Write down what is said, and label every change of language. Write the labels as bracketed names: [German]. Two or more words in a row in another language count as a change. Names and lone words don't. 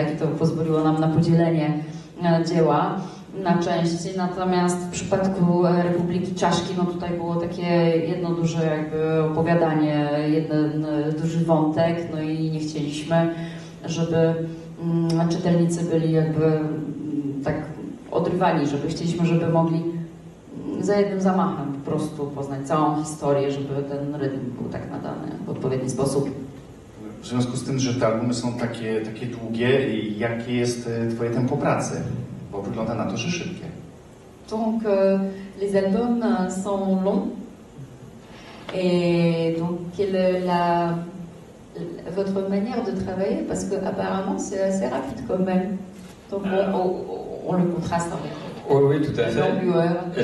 [Polish] I to pozwoliło nam na podzielenie dzieła na części, natomiast w przypadku Republiki Czaszki, no tutaj było takie jedno duże jakby opowiadanie, jeden duży wątek, no i nie chcieliśmy, żeby czytelnicy byli jakby tak odrywani, chcieliśmy, żeby mogli za jednym zamachem po prostu poznać całą historię, żeby ten rytm był tak nadany w odpowiedni sposób. W związku z tym, że te albumy są takie długie, jakie jest twoje tempo pracy? Bo wygląda na to, że szybkie. [French] Donc les albums sont longs et donc quelle est votre manière de travailler, parce que apparemment c'est assez rapide quand même. Donc on le contraste avec oui, tout à fait.